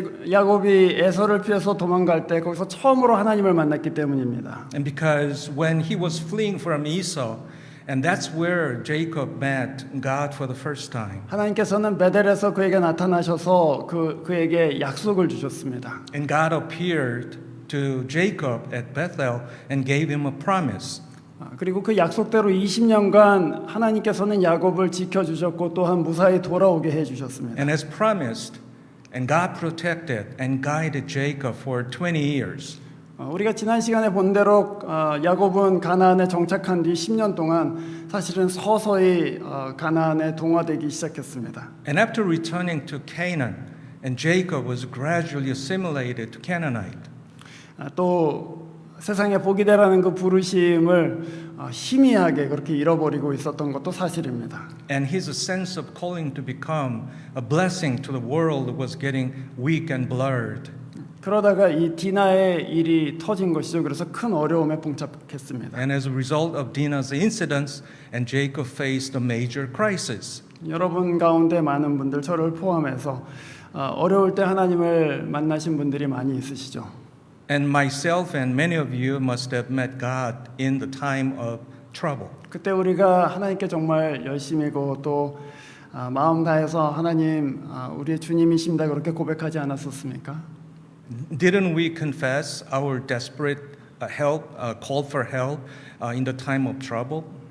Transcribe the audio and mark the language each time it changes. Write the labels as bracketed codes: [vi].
[ko] 야곱이 에서를 피해서 도망갈 때 거기서 처음으로 하나님을 만났기 때문입니다. [en] And because when he was fleeing from Esau, and that's where Jacob met God for the first time. [ko] 하나님께서는 베델에서 그에게 나타나셔서 그에게 약속을 주셨습니다. [en] And God appeared to Jacob at Bethel and gave him a promise. [ko] 그리고 그 약속대로 20년간 하나님께서는 야곱을 지켜주셨고 또한 무사히 돌아오게 해주셨습니다. [en] And as promised, and God protected and guided Jacob for 20 years. [ko] 우리가 지난 시간에 본 대로 야곱은 가나안에 정착한 뒤 10년 동안 사실은 서서히 가나안에 동화되기 시작했습니다. [en] And after returning to Canaan, and Jacob was gradually assimilated to Canaanite. [ko] 또 세상에 복이 되라는 그 부르심을 희미하게 그렇게 잃어버리고 있었던 것도 사실입니다. [en] And his sense of calling to become a blessing to the world was getting weak and blurred. [ko] 그러다가 이 디나의 일이 터진 것이죠. 그래서 큰 어려움에 봉착했습니다. [en] And as a result of Dinah's incidents, and Jacob faced a major crisis. [ko] 여러분 가운데 많은 분들 저를 포함해서 어려울 때 하나님을 만나신 분들이 많이 있으시죠. [en] And myself and many of you must have met God in the time of trouble. [ko] 그때 우리가 하나님께 정말 열심이고 또 마음 다해서 하나님 우리의 주님이십니다 그렇게 고백하지 않았었습니까? [en] Didn't we confess our desperate help, call for help in the time of trouble?